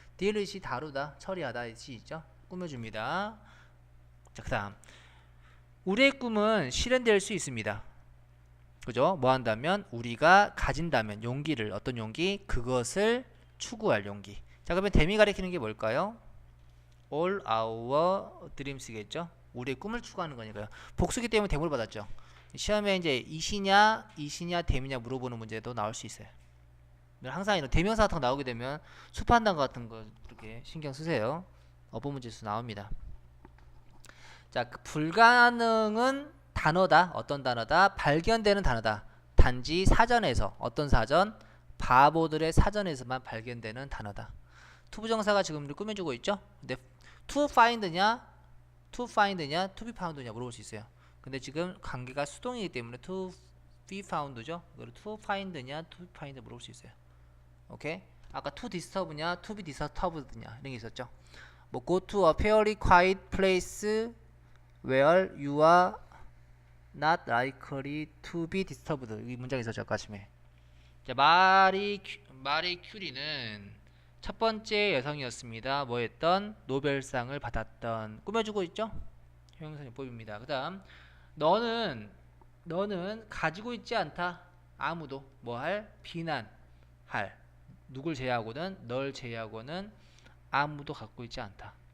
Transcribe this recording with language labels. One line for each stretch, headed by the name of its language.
Korean: 딜이 다루다, 처리하다 이 있죠. 꾸며줍니다. 자, 그다음 우리의 꿈은 실현될 수 있습니다. 그죠? 뭐 한다면 우리가 가진다면 용기를 어떤 용기? 그것을 추구할 용기. 자, 그러면 댐이 가리키는 게 뭘까요?
English: All our dreams
Korean: 겠죠. 우리의 꿈을 추구하는 거니까요. 복수기 때문에 댐을 받았죠. 시험에 이제 이시냐 댐이냐 물어보는 문제도 나올 수 있어요. 항상 이런 대명사 같은 거 나오게 되면 수판단 같은 거 이렇게 신경 쓰세요. 어법 문제에서 나옵니다. 자, 그 불가능은 단어다. 어떤 단어다? 발견되는 단어다. 단지 사전에서 어떤 사전? 바보들의 사전에서만 발견되는 단어다. 투부정사가 지금 꾸며주고 있죠. 근데 to find냐, to be found냐 물어볼 수 있어요. 근데 지금 관계가 수동이기 때문에 to be found죠. 그리고 to find냐, to be find 물어볼 수 있어요. 오케이? 아까 to disturb냐, to be disturbed냐 이런 게 있었죠.
English: 뭐 go to a fairly quiet place where you are not likely to be disturbed.
Korean: 이 문장이 있었죠. 아까 아침에. 자, 마리 큐리는 첫 번째 여성이었습니다. 뭐 했던? 노벨상을 받았던. 꾸며주고 있죠? 형용사 용법입니다. 그 다음 너는 가지고 있지 않다. 아무도 뭐 할? 비난할. 누굴 제외하고는 널 제외하고는 아무도 갖고 있지 않다.